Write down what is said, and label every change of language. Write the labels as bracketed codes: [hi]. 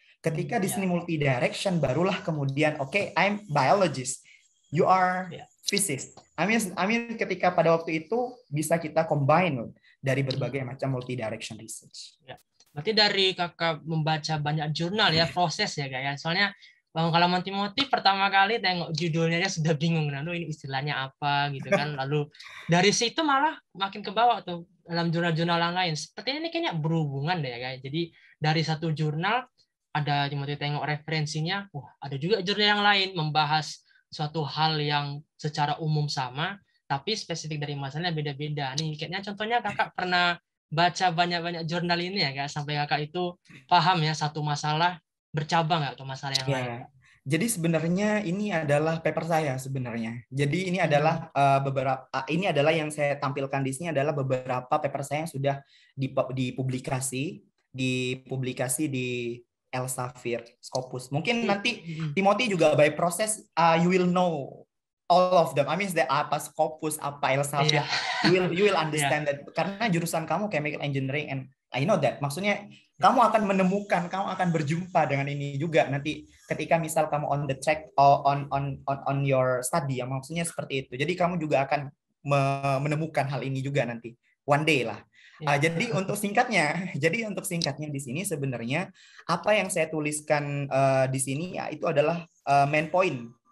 [id] Ketika di sini [en] multi direction, [id] barulah kemudian [en] okay, I'm biologist, you are physicist. I mean [id] ketika pada waktu itu bisa kita combine dari berbagai macam multi direction research. Berarti dari kakak membaca banyak jurnal ya, proses ya kak ya. Soalnya pengalaman Timothy pertama kali tengok judulnya ya sudah bingung, lalu ini istilahnya apa gitu kan. Lalu dari situ malah makin ke bawah tuh dalam jurnal-jurnal yang lain. Sepertinya ini kayaknya berhubungan deh ya kak. Jadi dari satu jurnal ada Timothy tengok referensinya, wah ada juga jurnal yang lain membahas suatu hal yang secara umum sama, tapi spesifik dari masalahnya beda-beda. Nih kayaknya contohnya kakak pernah baca banyak-banyak jurnal ini ya kak, sampai kakak itu paham ya satu masalah bercabang nggak ke masalah yang lain. Jadi sebenarnya ini adalah paper saya sebenarnya. Jadi ini adalah ini adalah yang saya tampilkan di sini adalah beberapa paper saya yang sudah dipublikasi di Elsevier, Scopus. Mungkin nanti Timothy juga [en] by process you will know all of them. I mean [id] apa Scopus, apa Elsevier, [en] you will understand that, [id] karena jurusan kamu [en] chemical engineering and I know that. [id] Maksudnya kamu akan menemukan, kamu akan berjumpa dengan ini juga nanti ketika misal kamu [en] on the track on your study, [id] ya maksudnya seperti itu. Jadi kamu juga akan menemukan hal ini juga nanti [en] one day [id] lah. Jadi untuk singkatnya di sini sebenarnya apa yang saya tuliskan di sini ya itu adalah main point.